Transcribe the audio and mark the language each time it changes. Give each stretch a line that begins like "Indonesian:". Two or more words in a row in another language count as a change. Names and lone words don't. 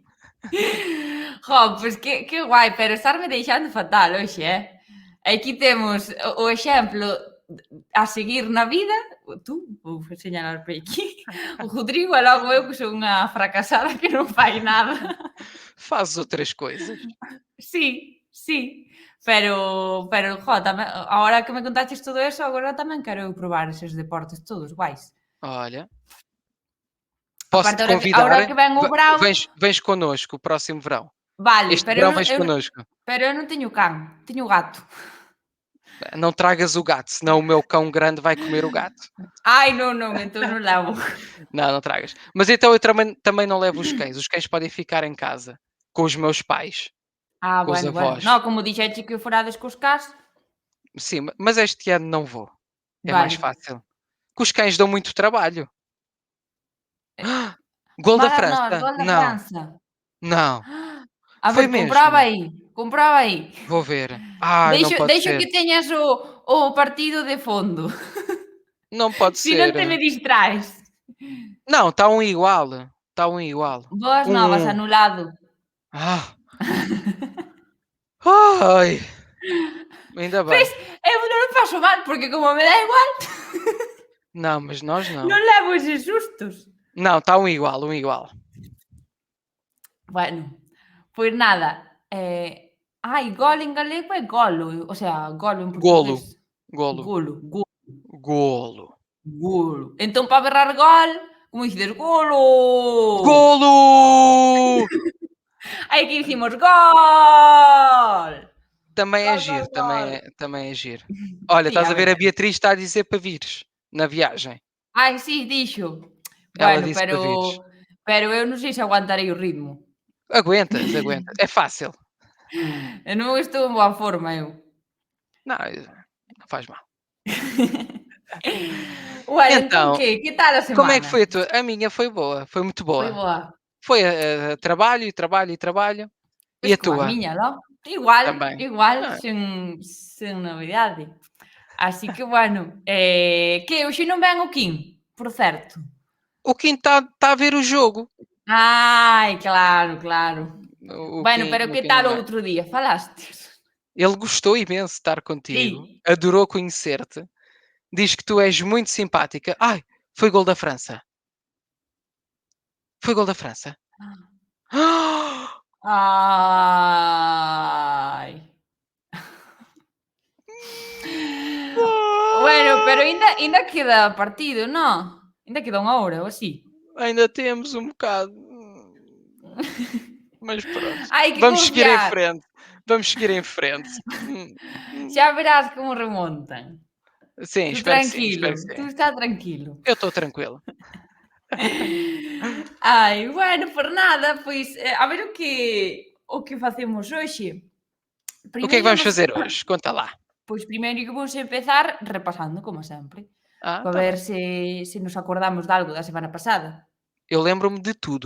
Galician: Jo, pois que guai, pero estarme deixando fatal hoxe, Aquí temos o exemplo a seguir na vida, tú, vou señalar por aquí, o Rodrigo e logo eu que son unha fracasada que non fai nada.
Portuguese: Fazes outras coisas. Sí, sí, pero jo, tamén, agora que me contaches todo eso, agora tamén quero eu probar eses deportes todos guais. Olha. Aparte, Posso-te agora convidar? que ven o verão, Vens connosco o próximo verão.
Galician: vale,
Portuguese: Este verão vens connosco.
Galician: pero eu non teño can, teño gato.
Portuguese: Não tragas o gato, senão o meu cão grande vai comer o gato. Ai, não, então não levo. Não, não tragas. Mas então eu também não levo os cães. Os cães podem ficar em casa com os meus pais, Ah, com os
Galician: bueno.
Portuguese: avós.
Galician: No, como dixeche que forades cos cás,
Portuguese: Sim, mas este ano não vou. É mais
Galician: vale.
Portuguese: fácil. Que os cães dão muito trabalho. Gol da Mala nós, França? gol da Não, França. não.
Galician: A
Portuguese: Foi
Galician: ver,
Portuguese: mesmo.
Galician: compraba aí.
Portuguese: Vou ver. Ai, não pode
Galician: Deixo
Portuguese: ser.
Galician: que teñas o partido de fondo,
Portuguese: Não pode
Galician: si non te
Portuguese: ser.
Galician: me distraes.
Portuguese: Não, está um igual. Está um igual. Boas novas, 1-1. anulado. Ah. Ai, ainda
Galician: Ves,
Portuguese: bem.
Galician: eu non paso mal, porque como me dá igual,
Portuguese: Não, mas nós não.
Galician: non levo eses sustos.
Portuguese: Não, está um igual, um igual.
Galician: Bueno, pois nada, gol en galego é golo,
Spanish: o sea,
Galician: golo en
Portuguese: Golo,
Galician: portugués.
Portuguese: golo, Golo. golo. Golo.
Galician: Entón, para berrar gol, como dices?
Portuguese: Golo! Golo!
Galician: Aí que dicimos gol!
Portuguese: Também é
Galician: Gol, gol,
Portuguese: giro,
Galician: gol.
Portuguese: também é giro. Olha,
Galician: Sí,
Portuguese: estás a a ver, a ver. Beatriz está a dizer para vires na viagem.
Galician: Ai, sí, dixo.
Portuguese: Ela
Galician: Bueno,
Portuguese: disse para vires.
Galician: pero eu non sei se aguantarei o ritmo.
Portuguese: Aguentas, aguentas. É fácil.
Galician: Eu non estou en boa forma eu.
Portuguese: Não, não faz mal.
Galician: Bueno, entón
Portuguese: Então,
Galician: que? Que tal a
Portuguese: como é que
Galician: semana?
Portuguese: foi a tua? A minha foi boa, foi muito Foi boa. boa. Foi trabalho e trabalho e trabalho. E
Galician: Pois
Portuguese: a
Galician: como a
Portuguese: tua?
Galician: miña, non? Igual,
Portuguese: Também.
Galician: igual,
Portuguese: Ah,
Galician: sen novidade. Así que, bueno, que hoxe non ven o Quim, por certo?
Portuguese: o Kim está a ver o jogo.
Galician: Ai, claro. Bueno, pero
Portuguese: O
Galician: que
Portuguese: Kim
Galician: tal
Portuguese: não
Galician: o
Portuguese: vai.
Galician: outro día? Falastes?
Portuguese: Ele gostou imenso de estar contigo,
Galician: Sí.
Portuguese: adorou conhecer-te, diz que tu és muito simpática. Ai, foi gol da França. Foi gol da França. Ah! Ai.
Galician: Bueno, pero aínda queda partido, non? Aínda queda unha hora ou así.
Portuguese: Ainda temos um bocado. Mas pronto.
Galician: Hai que
Portuguese: Vamos seguir em
Galician: confiar.
Portuguese: frente. Vamos seguir em frente.
Galician: Xa verás como remontan.
Portuguese: Sim,
Galician: Tú
Portuguese: espero que sim,
Galician: tranquilo,
Portuguese: espero que
Galician: tú
Portuguese: sim.
Galician: está tranquilo.
Portuguese: Eu estou tranquilo.
Galician: Ai, bueno, por nada, pois, a ver o que facemos hoxe.
Portuguese: O que é que
Galician: Primeiro
Portuguese: vamos
Galician: imos
Portuguese: fazer hoje? Conta lá.
Galician: Pois primeiro imos empezar repasando, como sempre,
Portuguese: Ah,
Galician: para
Portuguese: tá
Galician: ver
Portuguese: bem.
Galician: se nos acordamos de algo da semana pasada.
Portuguese: Eu lembro-me de tudo.